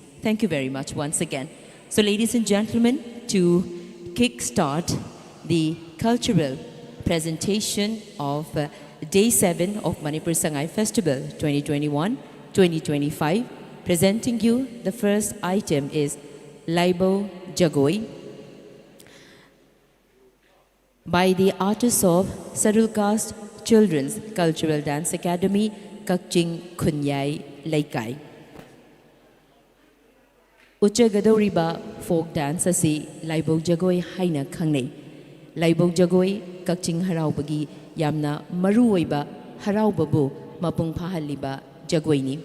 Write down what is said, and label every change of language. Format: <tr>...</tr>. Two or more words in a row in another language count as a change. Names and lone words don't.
<en>Thank you very much once again. So ladies and gentlemen, to kick-start the cultural presentation of Day 7 of Manipur Sangai Festival 2021-2025, presenting you the first item is Laibo Jagoi by the artists of Scheduled Caste Children's Cultural Dance Academy, Kakching Khunyai Laikai.</en> <mni>Uchagadoriba</mni> <en>folk dance</en> <mni>asi Laibo Jagoi haina khangnei. Laibo Jagoi Kakching Haraubagi yamna maruoiba haraubabu mapung phahaliba jagoini.</mni>